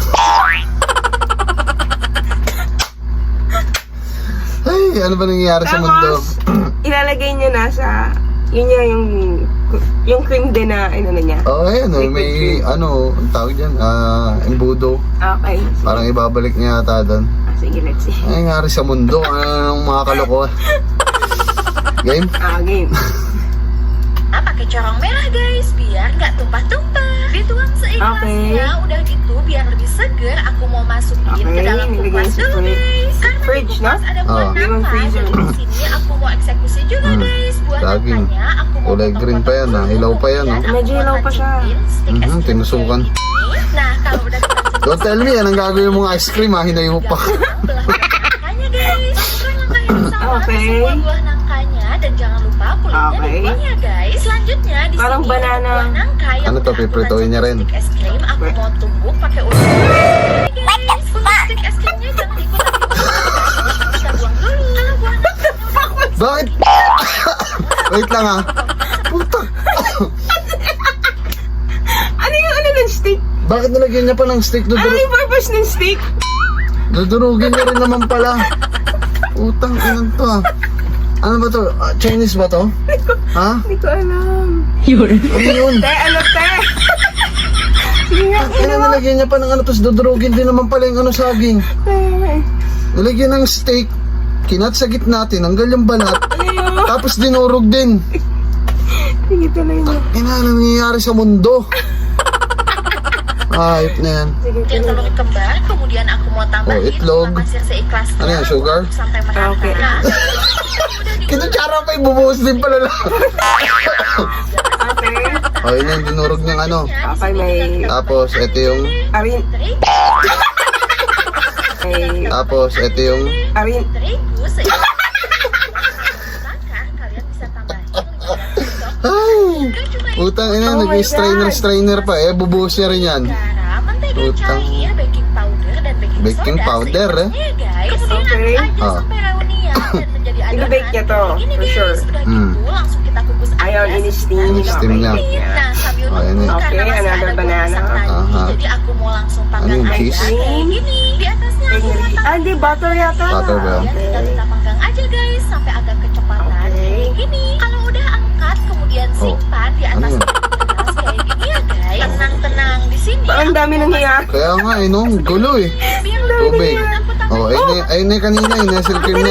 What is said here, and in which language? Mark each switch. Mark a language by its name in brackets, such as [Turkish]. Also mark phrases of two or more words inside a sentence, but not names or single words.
[Filipino] Ay, ano ba nangyayari sa mundo? Tapos, ilalagay niya na sa, yun niya yung cream din na, ano na niya. Oo, ayan o. [English] Liquid [Filipino] May, [English] cream. [Filipino] ano, ang tawag dyan, embudo. [English] Okay. [Filipino] Parang ibabalik niya ata doon. Sige, [English] let's see. [Filipino] Ay, nangyari sa mundo. Ano ng mga kalokohan? [English] Game? Game. [Indonesian] pakai corong merah guys biar nggak tumpah-tumpah. Dituang seikhlasnya. Udah gitu biar lebih seger aku mau masukin ke dalam kulkas dulu guys. Karena di [English] Fridge, [Indonesian] kulkas [Filipino] no? [Indonesian] ada buah nangka. [English] freezer. [Indonesian] Dan di sini aku mau eksekusi juga guys. Buah [Filipino] Daging. [Indonesian] nangkanya aku mau [Filipino] Kulay green pa yan, [Indonesian] potong-potong [Filipino] hilaw pa [Indonesian] dulu, [Filipino] yan, [Indonesian] kemudian oh. aku [Filipino] Medyo [Indonesian] mau [Filipino] hilaw pa siya. [Indonesian] lanjutin stick es krim [Filipino] tinusukan. [Indonesian] kayak gini. Nah kalau udah [English] Don't tell me, [Filipino] yan ang gagawin mong [English] ice cream [Filipino] ha. Hinayo pa. [Indonesian] belah nangkanya guys. Sesuai langkah yang sama semua buah nangkanya dan jangan lupa kulitnya dibuang ya guys. Selanjutnya di [Filipino] Parang [Indonesian] sini [English] banana. [Indonesian] buah nangka yang [Filipino] Ano to, [Indonesian] udah aku [Filipino] pipritoin niya rin? [Indonesian] stick es krim aku mau tumbuk pakai ulos. Guys, untuk stick es krimnya jangan ikutan kita buang dulu. Kalau buah nangkanya [Filipino] Bakit? Wait lang ha. Puta. Ano yung ano ng stick? Bakit nalagyan niya pa ng stick? Ano yung purpose ng stick? Dudurugin niya rin naman pala. Utang inan to ha. Ano ba to? Chinese ba to? Ha? Hindi ko alam. Ano yun? Te, ano te? Sige nga, Kaya nalagyan niya pa ng ano, tapos dudurugin din naman pala yung ano saging. Nalagyan ng steak, kinat sa gitna, tinanggal yung balat, tapos dinurog din. Sige tuloy mo. Ano nangyayari sa mundo? Ayop na yan. Sige [Indonesian] dia [Filipino] tuloy [Indonesian] telur [Filipino] mo. [Indonesian] kembar, kemudian aku mau tambahin [Filipino] itlog. [Indonesian] gula pasir seikhlasnya. [Filipino] Ano yan, sugar? [Indonesian] Sampai merata. [English] Okay. [Indonesian] Nah, [Filipino] Kito tsara pa ibubuhos din pala lang. [English] Okay. [Filipino] O, yun yung dinurog niyang ano. Okay, may Tapos, ito yung... arin. May Tapos, ito yung... arin. [Indonesian] terigu seikhlasnya. Kalian bisa tambahin [Filipino] Ay! Utang ina, [English] Oh my [Filipino] nag-strainer pa eh. Bubuhos niya rin yan. [Indonesian] garam, mentega [Filipino] Utang. [Indonesian] cair, [English] baking powder [Indonesian] dan [English] Baking soda powder, [Indonesian] seimbangnya, guys. Kemudian [English] Okay. [Indonesian] aduk aja Ah. sampai reunian dan menjadi adonan. [Filipino] Ibe-bake niya to, [Indonesian] Kayak gini, [English] for [Indonesian] guys. [English] sure. [Indonesian] Udah gitu langsung kita kukus aja. [Filipino] Ayaw, ini-steam. Ini-steam niya. [Indonesian] Nah, sambil [Filipino] Oh, ini. [Indonesian] nunggu [English] Okay, [Indonesian] karena masih [English] another [Indonesian] ada [English] banana. [Indonesian] masak tadi, Aha. jadi aku mau langsung [Filipino] Ano [Indonesian] panggang [Filipino] yung [Indonesian] aja [English] cheese? [Indonesian] kayak gini. Di atasnya aku mau tambahin [Filipino] Di butter yata. Butter ba? [Indonesian] kemudian tinggal kita panggang aja guys sampai agak kecepatan kayak gini. Kalau udah angkat kemudian simpan di [Filipino] Ano [Indonesian] atas [Filipino] yun? [Indonesian] kertas kayak gini ya guys. [Filipino] Tenang-tenang di sini. Parang dami nangyayari. Kaya nga eh, no? Gulo eh. [Indonesian] Biar [Filipino] Tubig. [Indonesian] aku [Filipino] Oh, ayun na kanina eh. Nestle cream niya.